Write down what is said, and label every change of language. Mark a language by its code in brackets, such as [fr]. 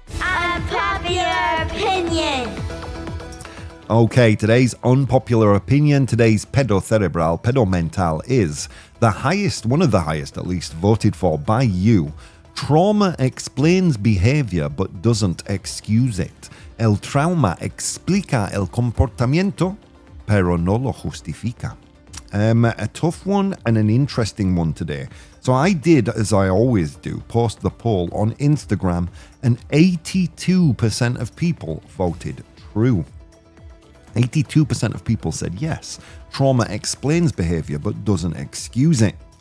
[en] Unpopular opinion. Okay, today's unpopular opinion, today's pedomental is one of the highest at least, voted for by you. Trauma explains behavior but doesn't excuse it. [es] El trauma explica el comportamiento, pero no lo justifica. [en] A tough one and an interesting one today. So I did, as I always do, post the poll on Instagram, and 82% of people voted true. 82% of people said yes, trauma explains behavior but doesn't excuse it.